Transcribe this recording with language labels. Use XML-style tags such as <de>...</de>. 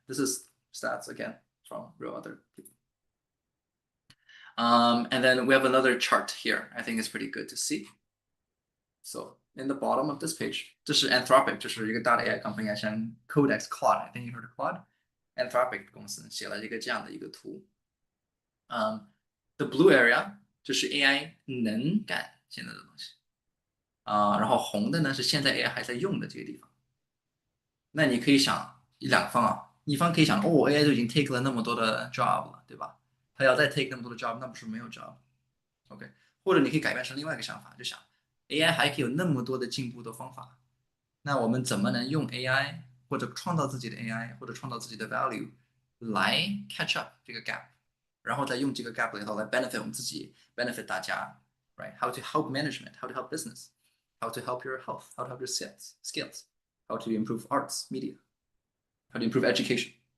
<en>This is stats again from real other people. And then we have another chart here. I think it's pretty good to see. So in the bottom of this page,</en> <zh>这是</zh> <en>Anthropic,</en> <zh>就是一个大的</zh> <en>AI company, 像 Codex Claude, I think you heard of Claude.</en> <zh>Anthropic 公司写了一个这样的一个图。</zh> <en>The blue area</en> <zh>就是 AI 能干现在的东西，然后红的呢是现在 AI 还在用的这个地方。那你可以想两方啊，一方可以想AI 都已经 take 了那么多的 job 了，对吧？它要再 take 那么多的 job，那不是没有 job？OK，或者你可以改变成另外一个想法，就想 AI 还可以有那么多的进步的方法，那我们怎么能用 AI 或者创造自己的 AI 或者创造自己的 value 来 catch up 这个 gap，然后再用这个 gap 里头来 benefit 我们自己 benefit 大家 right</zh> <en>how to help management how to help business how to help your health how to help your skills how to improve arts media how to improve education</en>